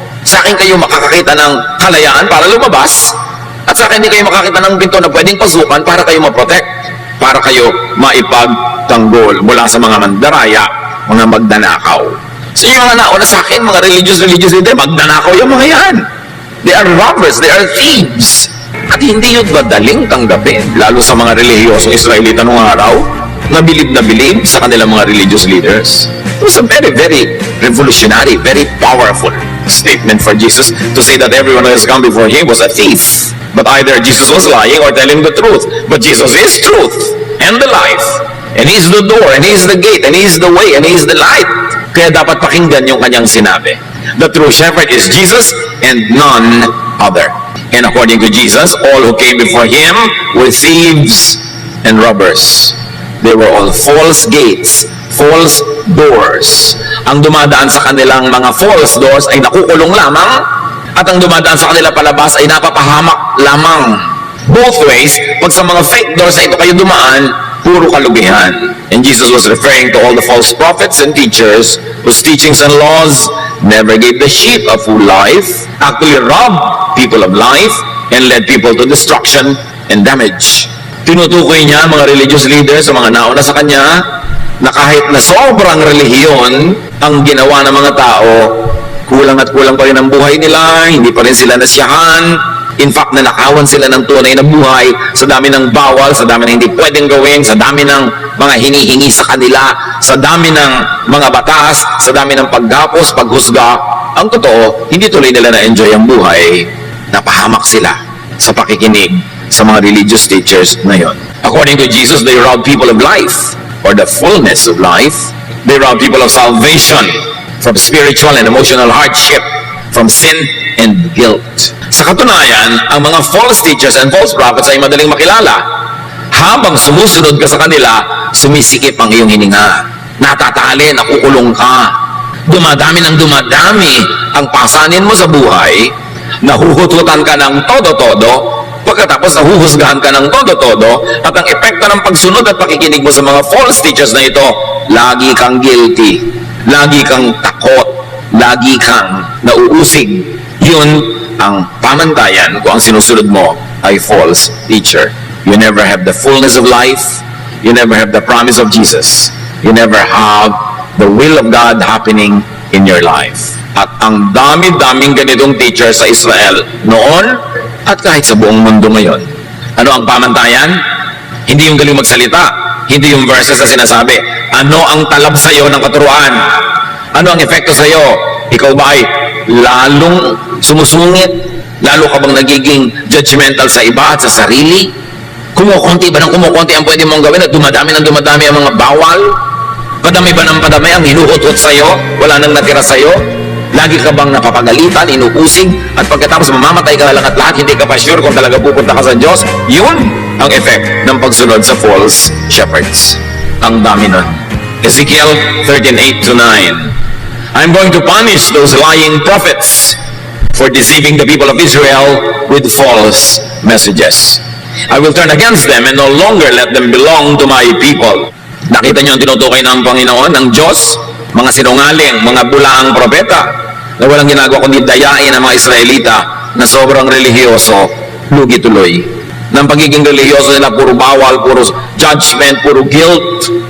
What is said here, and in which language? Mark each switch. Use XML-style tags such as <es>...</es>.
<tl>Sa akin kayo makakakita ng kalayaan para lumabas at sa akin hindi kayo makakita ng pinto na pwedeng pasukan para kayo ma-protect, para kayo maipagtanggol mula sa mga mandaraya, mga magnanakaw. So yung mga nauna sa akin, mga religious leader, magnanakaw yung mga yan.</tl> <en>They are robbers, they are thieves.</en> <tl>At hindi yun madaling tanggapin, lalo sa mga relihiyosong Israelita noong araw, na bilib sa kanilang mga religious leaders.</tl> <en>It was a very, very revolutionary, very powerful statement for Jesus to say that everyone who has come before him was a thief. But either Jesus was lying or telling the truth. But Jesus is truth and the life. And He is the door, and He is the gate, and He is the way, and He is the light.</en> <tl>Kaya dapat pakinggan yung kanyang sinabi.</tl> <en>The true shepherd is Jesus and none other. And according to Jesus, all who came before Him were thieves and robbers. They were all false gates, false doors.</en> <tl>Ang dumadaan sa kanilang mga false doors ay nakukulong lamang, at ang dumadaan sa kanila palabas ay napapahamak lamang.</tl> <en>Both ways,</en> <tl>pag sa mga fake doors na ito kayo dumaan, puro kalugihan.</tl> <en>And Jesus was referring to all the false prophets and teachers whose teachings and laws never gave the sheep a full life, actually robbed people of life, and led people to destruction and damage.</en> <tl>Tinutukoy niya mga religious leaders sa mga nauna sa kanya na kahit na sobrang relihiyon ang ginawa ng mga tao, kulang at kulang pa rin ang buhay nila, hindi pa rin sila nasiyahan.</tl> <en>In fact,</en> <tl>nanakawan sila ng tunay na buhay sa dami ng bawal, sa dami ng hindi pwedeng gawin, sa dami ng mga hinihingi sa kanila, sa dami ng mga batas, sa dami ng paggapos, paghusga. Ang totoo, hindi tuloy nila na-enjoy ang buhay. Napahamak sila sa pakikinig sa mga religious teachers na yon.</tl> <en>According to Jesus, they rob people of life, or the fullness of life. They rob people of salvation from spiritual and emotional hardship, from sin and guilt.</en> <tl>Sa katunayan, ang mga false teachers and false prophets ay madaling makilala. Habang sumusunod ka sa kanila, sumisikip ang iyong hininga. natatali, nakukulong ka. Dumadami ng dumadami ang pasanin mo sa buhay, nahuhututan ka ng todo-todo, pagkatapos nahuhusgahan ka ng todo-todo, at ang epekto ng pagsunod at pakikinig mo sa mga false teachers na ito, lagi kang guilty, lagi kang takot, lagi kang nauusig. Yun ang pamantayan kung ang sinusunod mo ay false teacher.</tl> <en>You never have the fullness of life. You never have the promise of Jesus. You never have the will of God happening in your life.</en> <tl>At ang dami-daming ganitong teacher sa Israel noon at kahit sa buong mundo ngayon. Ano ang pamantayan? Hindi yung galing magsalita. Hindi yung verses na sinasabi. Ano ang talab sa iyo ng katuruan? Ano ang epekto sa iyo? Ikaw ba ay lalong sumusungit? Lalo ka bang nagiging judgmental sa iba at sa sarili? Kumukunti ba ng kumukunti ang pwede mong gawin at dumadami ng dumadami ang mga bawal? Padami ba ng padami ang hinuhut-hut sa'yo? Wala nang natira sa'yo? Lagi ka bang napapagalitan, inuusig, at pagkatapos mamamatay ka lang at lahat, hindi ka pa sure kung talaga pupunta ka sa Diyos? Yun ang effect ng pagsunod sa false shepherds. Ang dami nun. Ezekiel 13:8-9.</tl> <en>I'm going to punish those lying prophets for deceiving the people of Israel with false messages. I will turn against them and no longer let them belong to my people.</en> <tl>Nakita niyo ang tinutukoy ng Panginoon, ng Diyos, mga sinungaling, mga bulaang propeta, na walang ginagawa kundi dayain ang mga Israelita na sobrang relihiyoso, lugi tuloy. Ng pagiging relihiyoso nila, puro bawal, puro judgment, puro guilt.</tl>